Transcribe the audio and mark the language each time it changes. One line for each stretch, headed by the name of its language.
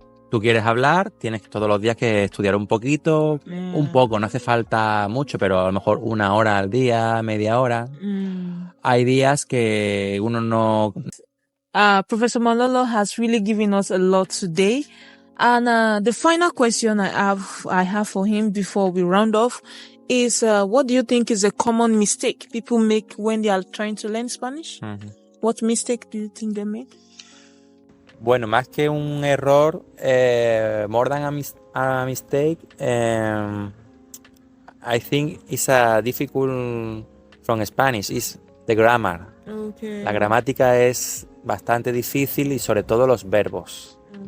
Spanish: Tú quieres hablar, tienes todos los días que estudiar un poquito, un poco, no hace falta mucho, pero a lo mejor 1 hora al día, media hora. Hay días que uno no...
English: Professor Manolo has really given us a lot today. And the final question I have for him before we round off is, what do you think is a common mistake people make when they are trying to learn Spanish? What mistake do you think they make?
Spanish: Bueno, más que un error,
English: more than a mistake, I think it's a difficult from Spanish, is the grammar. Okay.
Spanish: La gramática es bastante difícil y sobre todo los verbos.